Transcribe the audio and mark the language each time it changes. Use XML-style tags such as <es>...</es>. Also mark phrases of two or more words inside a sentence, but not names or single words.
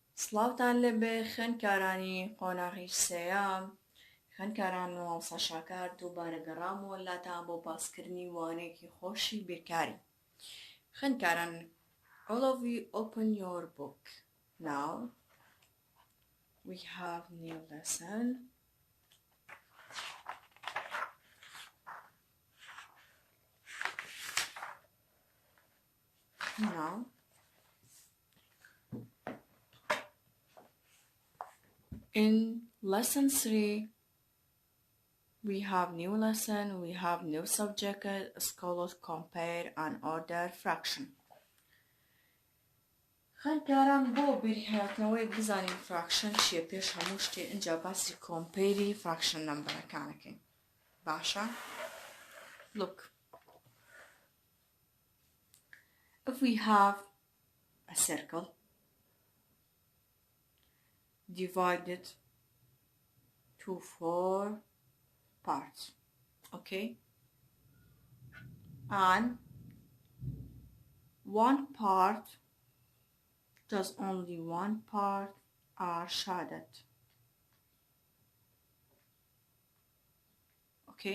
<ckb>سڵاوتان لەبێ خوێندکارانی قۆناغی سێیەم خوێندکاران مامۆستا شاکار دووبارە گەڕامەوە لاتان بۆ باسکردنی وانەیەکی خۆشی بیرکاری.</ckb> <en>خوێندکاران all of you open your book now. We have new lesson. Now in lesson 3 we have new lesson, we have new subject, scholars compare and order fraction.</en> <ckb>خوێندکاران بۆ بیرهاتنەوەی بزانین fraction چیە پێش هەموو شتێ اینجا باسی</ckb> <en>compare fraction</en> <ckb>نمبەرەکانەکەین. باشە؟</ckb> <en>Look, if we have a circle divided to 4 parts, okay, and one part, just only one part are shaded, okay.</en>